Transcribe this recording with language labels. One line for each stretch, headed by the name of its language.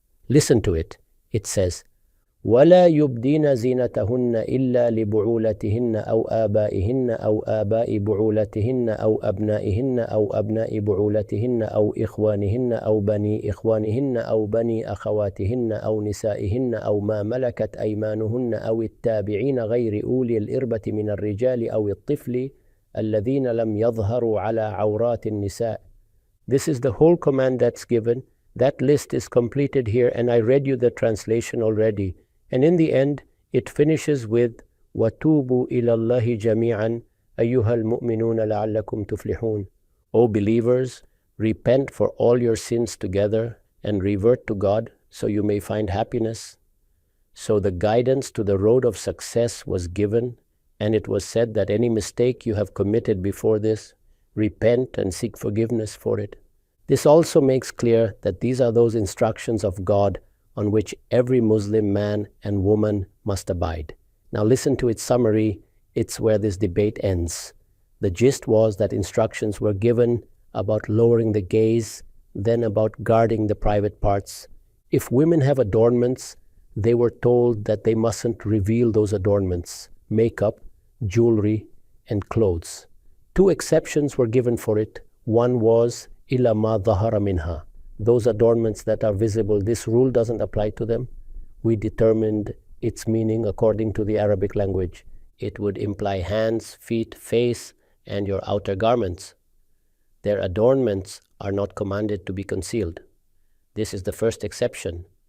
English: Listen to it. It says,
Arabic: وَلَا يُبْدِينَ زِينَتَهُنَّ إِلَّا لِبُعُولَتِهِنَّ أَوْ آبَائِهِنَّ أَوْ آبَاءِ بُعُولَتِهِنَّ أَوْ أَبْنَائِهِنَّ أَوْ أَبْنَاءِ بُعُولَتِهِنَّ أَوْ إِخْوَانِهِنَّ أَوْ بَنِي إِخْوَانِهِنَّ أَوْ بَنِي أَخَوَاتِهِنَّ أَوْ نِسَائِهِنَّ أَوْ مَا مَلَكَتْ أَيْمَانُهُنَّ أَوِ التَّابِعِينَ غَيْرِ أُولِي الْإِرْبَةِ مِنَ الرِّجَالِ أَوِ الطِّفْلِ الَّذِينَ لَمْ يَظْهَرُوا عَلَى عَوْرَاتِ النِّسَاءِ.
English: This is the whole command that's given. That list is completed here, and I read you the translation already. And in the end, it finishes with
Arabic: وَتُوبُوا إِلَى اللَّهِ جَمِيعًا أَيُّهَا الْمُؤْمِنُونَ لَعَلَّكُمْ تُفْلِحُونَ.
English: O believers, repent for all your sins together and revert to God so you may find happiness. So the guidance to the road of success was given, and it was said that any mistake you have committed before this, repent and seek forgiveness for it. This also makes clear that these are those instructions of God on which every Muslim man and woman must abide. Now listen to its summary. It's where this debate ends. The gist was that instructions were given about lowering the gaze, then about guarding the private parts. If women have adornments, they were told that they mustn't reveal those adornments, makeup, jewelry, and clothes. Two exceptions were given for it. One was
Arabic: إِلَّا مَا ظَهَرَ مِنْهَا.
English: Those adornments that are visible, this rule doesn't apply to them. We determined its meaning according to the Arabic language. It would imply hands, feet, face, and your outer garments. Their adornments are not commanded to be concealed. This is the first exception.